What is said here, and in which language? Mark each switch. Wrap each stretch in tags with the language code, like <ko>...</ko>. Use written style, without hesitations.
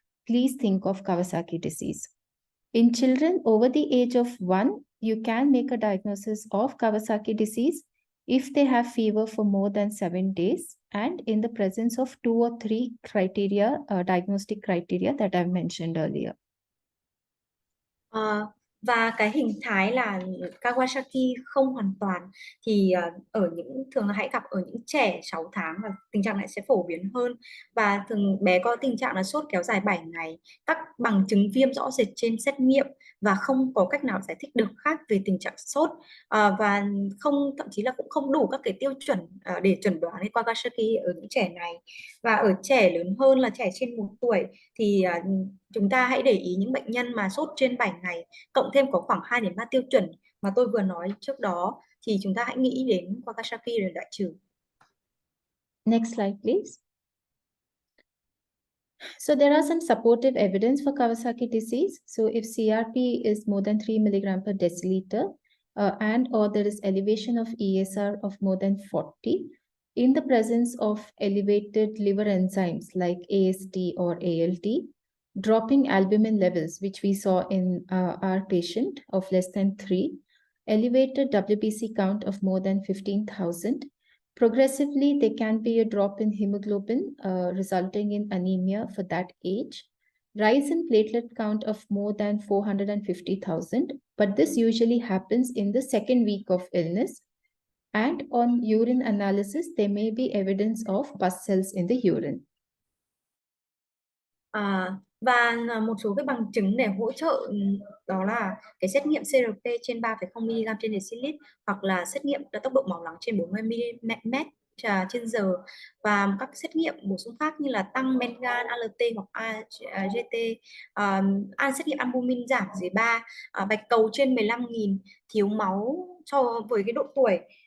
<en>please think of Kawasaki disease. In children over the age of 1, you can make a diagnosis of Kawasaki disease if they have fever for more than 7 days and in the presence of 2 or 3 criteria, diagnostic criteria that I've mentioned earlier.</en> <vi>Và cái hình thái là Kawasaki không hoàn toàn thì thường là hãy gặp ở những trẻ 6 tháng và tình trạng này sẽ phổ biến hơn, và thường bé có tình trạng là sốt kéo dài 7 ngày, các bằng chứng viêm rõ rệt trên xét nghiệm và không có cách nào giải thích được khác về tình trạng sốt, và thậm chí là cũng không đủ các cái tiêu chuẩn để chẩn đoán cái Kawasaki ở những trẻ này. Và ở trẻ lớn hơn là trẻ trên 1 tuổi thì chúng ta hãy để ý những bệnh nhân mà sốt trên 7 ngày cộng thêm có khoảng 2 đến 3 tiêu chuẩn mà tôi vừa nói trước đó thì chúng ta hãy nghĩ đến Kawasaki để loại trừ.</vi> <en>Next slide, please. So there are some supportive evidence for Kawasaki disease. So if CRP is more than 3 milligram per deciliter and or there is elevation of ESR of more than 40 in the presence of elevated liver enzymes like AST or ALT, dropping albumin levels, which we saw in our patient of less than 3, elevated WBC count of more than 15,000. Progressively, there can be a drop in hemoglobin resulting in anemia for that age, rise in platelet count of more than 450,000, but this usually happens in the 2nd week of illness. And on urine analysis, there may be evidence of pus cells in the urine.</en> <vi>Và một số cái bằng chứng để hỗ trợ đó là cái xét nghiệm CRP trên 3,0 mg trên decilit hoặc là xét nghiệm tốc độ máu nóng trên 40 mm/h và các xét nghiệm bổ sung khác như là tăng men gan, ALT hoặc AGT, xét nghiệm albumin giảm dưới 3, bạch cầu trên 15.000, thiếu máu với cái độ tuổi,</vi>